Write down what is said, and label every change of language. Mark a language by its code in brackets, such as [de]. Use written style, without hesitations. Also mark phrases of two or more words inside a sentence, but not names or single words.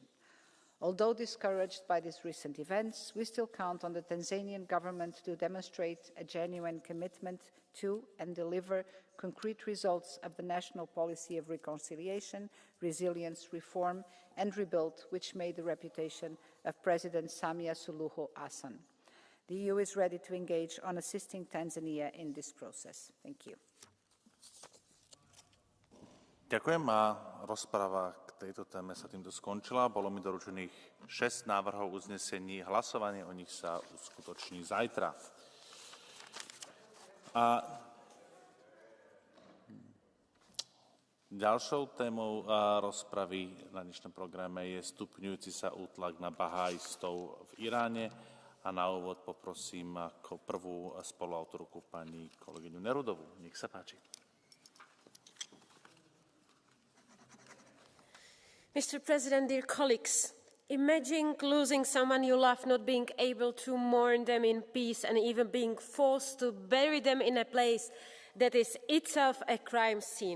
[en] Although discouraged by these recent events, we still count on the Tanzanian government to demonstrate a genuine commitment to and deliver concrete results of the national policy of reconciliation, resilience, reform and rebuild, which made the reputation of President Samia Suluhu Hassan. The EU is ready to engage on assisting Tanzania in this process. Thank you. [sk] Ďakujem a rozprava k tejto téme sa týmto skončila. Bolo mi doručených 6 návrhov uznesení. Hlasovanie o nich sa uskutoční zajtra. A ďalšou témou rozpravy na dnešnom programe je stupňujúci sa útlak na baháistov v Iráne. A na úvod poprosím ako prvú spoluautorku pani kolegyňu Nerudovú. Nech sa páči. [en] Mr. President, dear colleagues, imagine losing someone you love, not being able to mourn them in peace and even being forced to bury them in a place that is itself a crime scene.